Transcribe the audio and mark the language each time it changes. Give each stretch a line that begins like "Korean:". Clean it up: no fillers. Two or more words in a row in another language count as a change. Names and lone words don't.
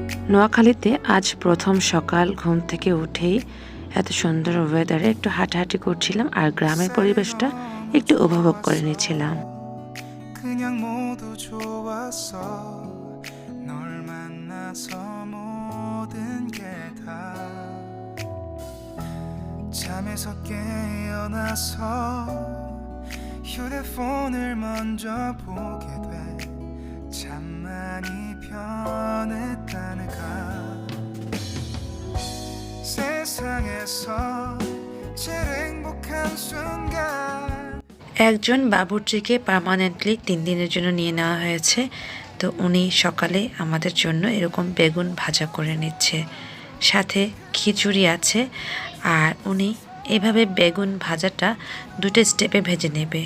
Bangla: নোয়াখালীতে আজ প্রথম সকাল ঘুম থেকে উঠেই এত সুন্দর ওয়েদারে একটু হাঁটাহাঁটি করছিলাম আর গ্রামের পরিবেশটা একটু উপভোগ করে নিচ্ছিলাম।
Korean: 그냥 모두 좋았어 널 만나서 모든 게 다 잠에서 깨어나서 휴대폰을 먼저 보게 돼 참 많이 변했다는가 세상에서 제일 행복한 순간
Bangla: একজন বাবুর্চিকে পার্মানেন্টলি 3 দিনের জন্য নিয়ে নেওয়া হয়েছে। তো উনি সকালে আমাদের জন্য এরকম বেগুন ভাজা করে নিচ্ছে, সাথে খিচুড়ি আছে। আর উনি এভাবে বেগুন ভাজাটা দুটো স্টেপে ভেজে নেবে।